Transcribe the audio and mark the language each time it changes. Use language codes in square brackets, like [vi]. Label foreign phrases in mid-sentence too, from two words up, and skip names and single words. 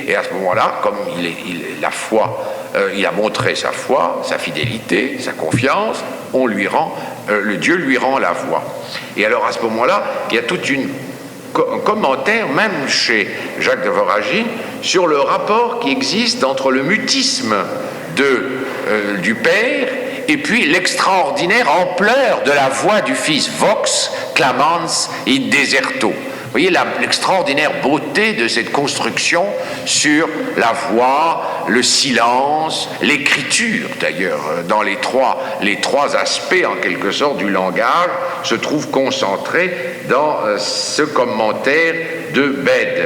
[fr] Et à ce moment-là, comme il a montré sa foi, sa fidélité, sa confiance, le Dieu lui rend la voix. Et alors à ce moment-là, il y a un commentaire, même chez Jacques de Voragine, sur le rapport qui existe entre le mutisme du Père et puis l'extraordinaire ampleur de la voix du Fils, [la] vox clamans in deserto. [fr] Vous voyez l'extraordinaire beauté de cette construction sur la voix, le silence, l'écriture d'ailleurs, dans les trois aspects en quelque sorte du langage, se trouvent concentrés dans ce commentaire de Bède.